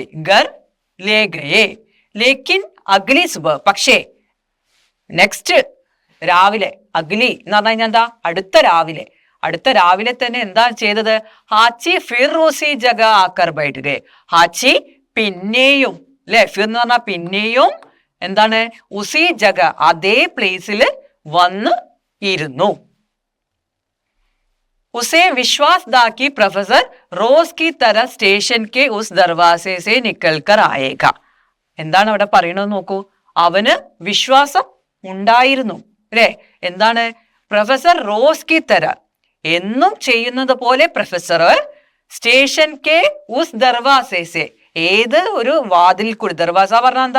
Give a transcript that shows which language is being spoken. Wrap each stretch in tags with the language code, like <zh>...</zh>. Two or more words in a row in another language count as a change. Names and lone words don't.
<hi>घर ले गए लेकिन अगली सुबह,</hi> <ml>പക്ഷേ നെക്സ്റ്റ് രാവിലെ, അഗ്ലി എന്ന് പറഞ്ഞു കഴിഞ്ഞാൽ എന്താ? അടുത്ത രാവിലെ തന്നെ എന്താ ചെയ്തത്?</ml> <hi>हाची फिर उसी जगह आकर बैठ गए, ഹാച്ചി</hi> <ml>പിന്നെയും, അല്ലെ? ഫിർ എന്ന് പറഞ്ഞാൽ പിന്നെയും, എന്താണ്?</ml> <hi>उसी जगह,</hi> <ml>അതേ പ്ലേസിൽ വന്ന് ഇരുന്നു.</ml> <hi>उसे विश्वास था कि प्रोफेसर रोज की तरह स्टेशन के उस दरवाजे से निकल कर आएगा.</hi> <ml>എന്താണ് അവിടെ പറയണത് നോക്കൂ. അവന് വിശ്വാസം ഉണ്ടായിരുന്നു, അല്ലേ? എന്താണ്?</ml> <hi>प्रोफेसर रोज़ की तरह,</hi> <ml>എന്നും ചെയ്യുന്നത് പോലെ</ml> <hi>प्रोफेसर स्टेशन के उस दरवाज़े,</hi> <ml>ഏത് ഒരു വാതിൽ കൂടി, ദർവാസ പറഞ്ഞാൽ എന്താ?</ml>